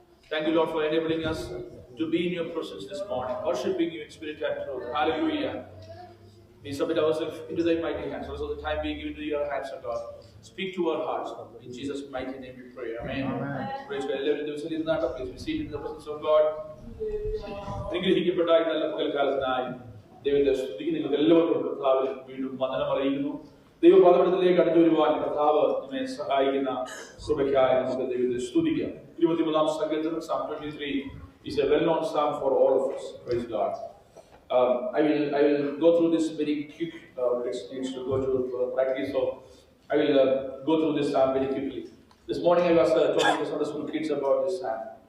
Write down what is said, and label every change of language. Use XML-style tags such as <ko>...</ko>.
<en>Thank you, Lord, for enabling us to be in your presence this morning, worshiping you in spirit and truth. Hallelujah. We submit ourselves into thy mighty hands. Also the time being given to your hands, O God. Speak to our hearts. In Jesus' mighty name we pray. Amen. Praise God. Please be seated in the presence of God.</en> <ml>അനുഗ്രഹിക്കപ്പെട്ട നല്ല പകൽക്കാലത്തിനായി ദൈവത്തെ സ്തുതിക്ക് നിങ്ങൾക്ക് എല്ലാവർക്കും കർത്താവിൽ വീണ്ടും വന്ദനം അറിയിക്കുന്നു. ദൈവപാദപീഠത്തിലേക്ക് കടന്നു വരുവാൻ കർത്താവ് നമ്മെ സഹായിക്കുന്ന കൃപയ്ക്കായി നമുക്ക് ദൈവത്തെ സ്തുതിക്കാം. 23-ാം സങ്കീർത്തനം</ml> <en>Psalm 23 is a well-known psalm for all of us. Praise God. I will go through this very quick. Needs to go to practice, so I will go through this psalm very quickly. This morning I was talking to Sunday school kids about this psalm.</en>